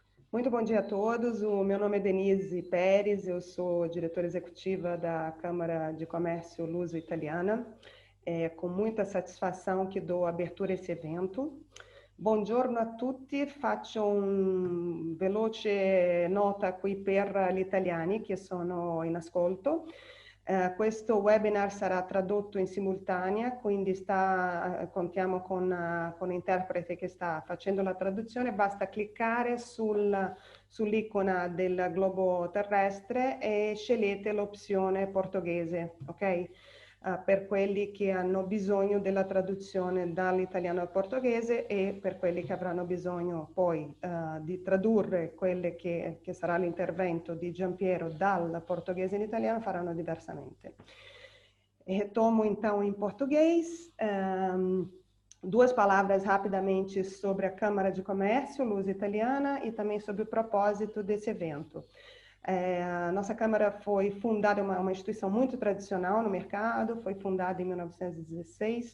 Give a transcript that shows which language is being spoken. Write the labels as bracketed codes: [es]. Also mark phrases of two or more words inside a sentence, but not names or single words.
[pt] Muito bom dia a todos. O meu nome é Denise Pérez, eu sou diretora executiva da Câmara de Comércio Luso-Italiana. É com muita satisfação que dou abertura a esse evento. [it] Buongiorno a tutti, faccio un veloce nota qui per gli italiani che sono in ascolto. Questo webinar sarà tradotto in simultanea, quindi contiamo con interprete che sta facendo la traduzione. Basta cliccare sull'icona del globo terrestre e scegliete l'opzione portoghese, ok? Per quelli che hanno bisogno della traduzione dall'italiano al portoghese e per quelli che avranno bisogno poi di tradurre quelle che sarà l'intervento di Giampiero dal portoghese in italiano faranno diversamente. [pt] Retomo então em português. Duas palavras rapidamente sobre a Câmara de Comércio Luso-Italiana e também sobre o propósito desse evento. A nossa Câmara foi fundada, uma instituição muito tradicional no mercado, foi fundada em 1916.